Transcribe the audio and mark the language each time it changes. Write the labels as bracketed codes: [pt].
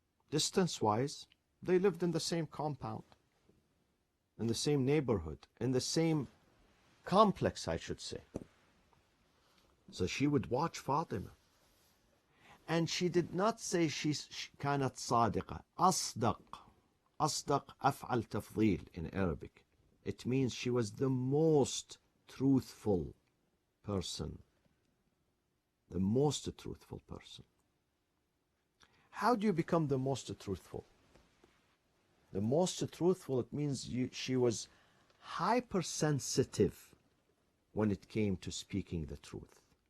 [en] Distance-wise, they lived in the same compound, in the same neighborhood, in the same complex, I should say. So she would watch Fatima. And she did not say she's [ar] كانت صادقة. أصدق. أصدق أفعل تفضيل [en] in Arabic. It means she was the most truthful person. The most truthful person. How do you become the most truthful? The most truthful, it means she was hypersensitive when it came to speaking the truth.